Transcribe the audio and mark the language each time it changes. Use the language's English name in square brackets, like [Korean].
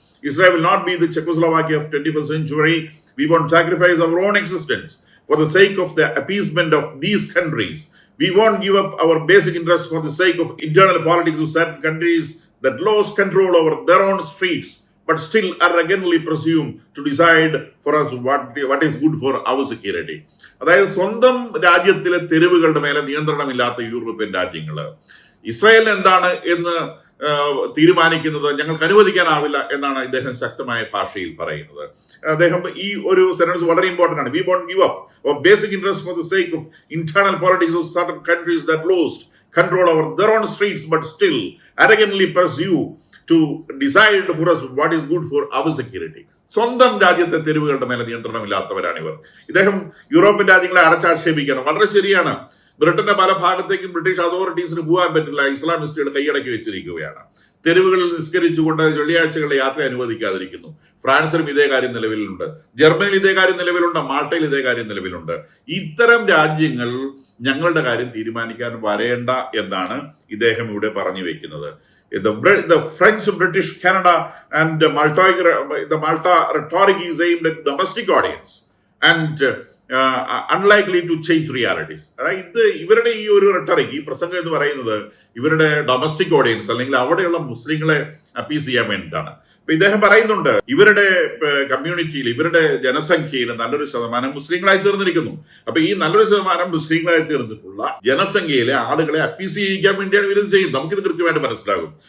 [English] Israel will not be the Czechoslovakia of 21st century. We won't sacrifice our own existence for the sake of the appeasement of these countries. We won't give up our basic interests for the sake of internal politics of certain countries that lost control over their own streets, but still arrogantly presume to decide for us what is good for our security. [Malayalam] അതായത് സ്വന്തം രാജ്യത്തിലെ തെരുവുകളുടെ മേലെ നിയന്ത്രണമില്ലാത്ത European രാജ്യങ്ങള് Israel എന്താണ് എന്ന് തീരുമാനിക്കുന്നത് ഞങ്ങൾക്ക് അനുവദിക്കാനാവില്ല എന്നാണ് ഇദ്ദേഹം ശക്തമായ ഭാഷയിൽ പറയുന്നത്. അദ്ദേഹം ഈ ഒരു സെന്റൻസ് വളരെ ഇമ്പോർട്ടന്റ് ആണ്. [English] We won't give up our basic interest for the sake of internal politics of certain countries that lost control over their own streets, but still arrogantly pursue to decide for us what is good for our security. [Malayalam] സ്വന്തം രാജ്യത്തെ തെരുവുകളുടെ മേലെ നിയന്ത്രണമില്ലാത്തവരാണിവർ. ഇദ്ദേഹം European രാജ്യങ്ങളെ അടച്ചാക്ഷേപിക്കണം. വളരെ ശരിയാണ്. ബ്രിട്ടന്റെ പല ഭാഗത്തേക്കും ബ്രിട്ടീഷ് അതോറിറ്റീസിന് പോകാൻ പറ്റില്ല. ഇസ്ലാമിസ്റ്റുകൾ കൈയടക്കി വെച്ചിരിക്കുകയാണ്. തെരുവുകളിൽ നിസ്കരിച്ചുകൊണ്ട് വെള്ളിയാഴ്ചകളിലെ യാത്ര അനുവദിക്കാതിരിക്കുന്നു. ഫ്രാൻസിലും ഇതേ കാര്യം നിലവിലുണ്ട്, ജർമ്മനിയിൽ ഇതേ കാര്യം നിലവിലുണ്ട്, മാൾട്ടയിൽ ഇതേ കാര്യം നിലവിലുണ്ട്. ഇത്തരം രാജ്യങ്ങൾ ഞങ്ങളുടെ കാര്യം തീരുമാനിക്കാൻ വരേണ്ട എന്നാണ് ഇദ്ദേഹം ഇവിടെ പറഞ്ഞു വെക്കുന്നത്. [English] The French, British, Canada and the Malta rhetoric is aimed at domestic audience and unlikely to change realities. [Malayalam] ഇത് ഇവരുടെ ഈ ഒരു റെട്ടറിക്, ഈ പ്രസംഗം എന്ന് പറയുന്നത് ഇവരുടെ ഡൊമസ്റ്റിക് ഓഡിയൻസ് അല്ലെങ്കിൽ അവിടെയുള്ള മുസ്ലിങ്ങളെ അപ്പീസ് ചെയ്യാൻ വേണ്ടിയിട്ടാണ്. അപ്പൊ ഇദ്ദേഹം പറയുന്നുണ്ട് ഇവരുടെ കമ്മ്യൂണിറ്റിയിൽ, ഇവരുടെ ജനസംഖ്യയിൽ നല്ലൊരു ശതമാനം മുസ്ലിങ്ങളായി തീർന്നിരിക്കുന്നു. അപ്പൊ ഈ നല്ലൊരു ശതമാനം മുസ്ലിങ്ങളായി തീർന്നിട്ടുള്ള ജനസംഖ്യയിലെ ആളുകളെ അപ്പീസ് ചെയ്യിക്കാൻ വേണ്ടിയാണ് ഇവരിത് ചെയ്യുന്നത്. നമുക്കിത് കൃത്യമായിട്ട് മനസ്സിലാകും.